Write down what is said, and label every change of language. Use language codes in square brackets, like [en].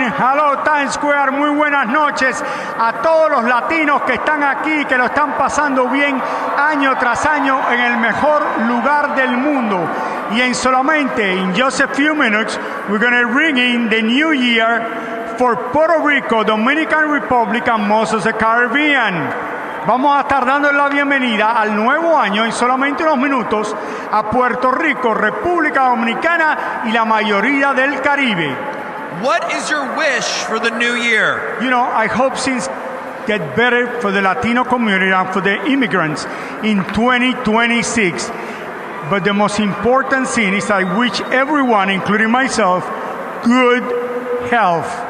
[en] Hello Times Square, [es] muy buenas noches a todos los latinos que están aquí, que lo están pasando bien año tras año en el mejor lugar del mundo. [en] Y in just a few minutes, we're going to ring in the new year for Puerto Rico, Dominican Republic, and most of the Caribbean. [es] Vamos a estar dando la bienvenida al nuevo año en solamente unos minutos a Puerto Rico, República Dominicana y la mayoría del Caribe. [en] What is your wish for the new year? You know, I hope things get better for the Latino community and for the immigrants in 2026. But the most important thing is I wish everyone, including myself, good health.